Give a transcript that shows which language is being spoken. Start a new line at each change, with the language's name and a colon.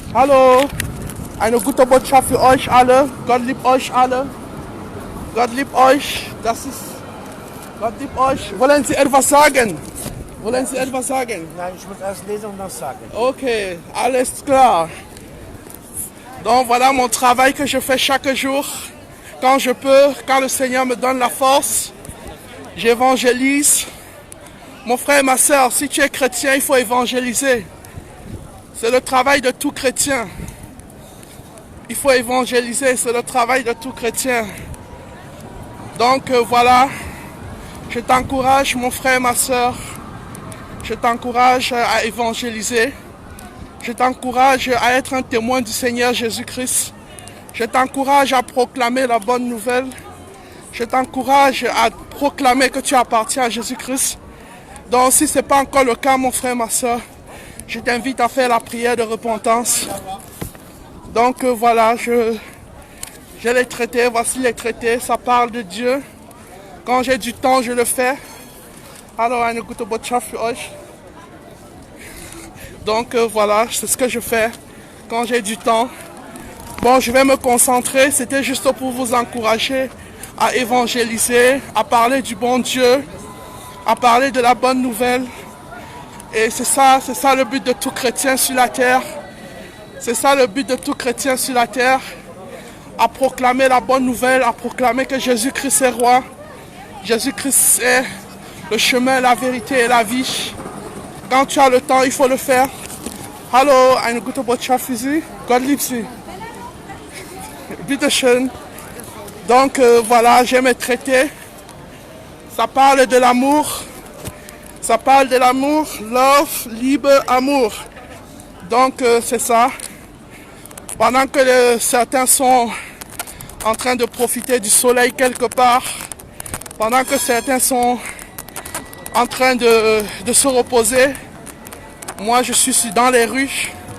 German: Hallo, eine gute Botschaft für euch alle. Gott liebt euch alle. Gott liebt euch. Das ist. Gott liebt euch. Wollen Sie etwas sagen? Wollen Sie etwas sagen? Nein, ich muss erst lesen und dann sagen. Ok, alles klar.
French: Donc voilà mon travail que je fais chaque jour. Quand je peux, quand le Seigneur me donne la force, j'évangélise. Mon frère et ma soeur, si tu es chrétien, il faut évangéliser. C'est le travail de tout chrétien. Il faut évangéliser, c'est le travail de tout chrétien. Donc voilà, je t'encourage mon frère et ma soeur. Je t'encourage à évangéliser. Je t'encourage à être un témoin du Seigneur Jésus-Christ. Je t'encourage à proclamer la bonne nouvelle. Je t'encourage à proclamer que tu appartiens à Jésus-Christ. Donc si ce n'est pas encore le cas, mon frère, ma soeur, je t'invite à faire la prière de repentance. Donc voilà, j'ai les traités, voici les traités, ça parle de Dieu. Quand j'ai du temps, je le fais.
German: Alors, eine gute Botschaft für euch.
French: Donc voilà, c'est ce que je fais quand j'ai du temps. Bon, je vais me concentrer, c'était juste pour vous encourager à évangéliser, à parler du bon Dieu, à parler de la bonne nouvelle. Et c'est ça le but de tout chrétien sur la terre. C'est ça le but de tout chrétien sur la terre. À proclamer la bonne nouvelle, à proclamer que Jésus-Christ est roi. Jésus-Christ est le chemin, la vérité et la vie. Quand tu as le temps, il faut le faire.
German: Hallo, eine gute Botschaft für Sie. Gott liebt Sie. Bitte schön.
French: Donc voilà, j'ai mes traités. Ça parle de l'amour. Ça parle de l'amour. Love, Liebe, amour. Donc c'est ça. Pendant que certains sont en train de profiter du soleil quelque part, pendant que certains sont en train de se reposer, moi je suis dans les rues.